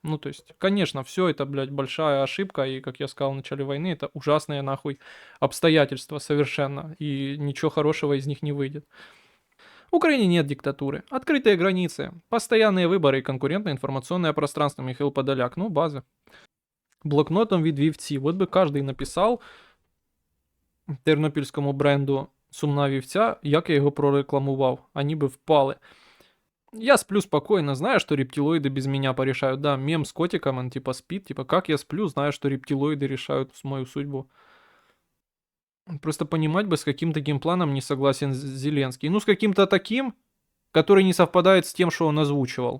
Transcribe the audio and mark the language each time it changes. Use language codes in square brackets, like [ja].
[ru] Ну, то есть, конечно, все это, блядь, большая ошибка, и, как я сказал в начале войны, это ужасные, нахуй, обстоятельства совершенно, и ничего хорошего из них не выйдет. В Украине нет диктатуры. Открытые границы, постоянные выборы и конкурентное информационное пространство. Михаил Подоляк, ну, база. [uk] Блокнотом від вівці. От би кожен написав тернопільському бренду Сумна вівця, як я його прорекламував. [ru] Они бы впали. Я сплю спокойно, знаю, что рептилоиды без меня порешают. Да, мем с котиком, он типа спит. Типа, как я сплю, знаю, что рептилоиды решают мою судьбу. Просто понимать бы, с каким таким планом не согласен Зеленский. Ну, с каким-то таким, который не совпадает с тем, что он озвучивал.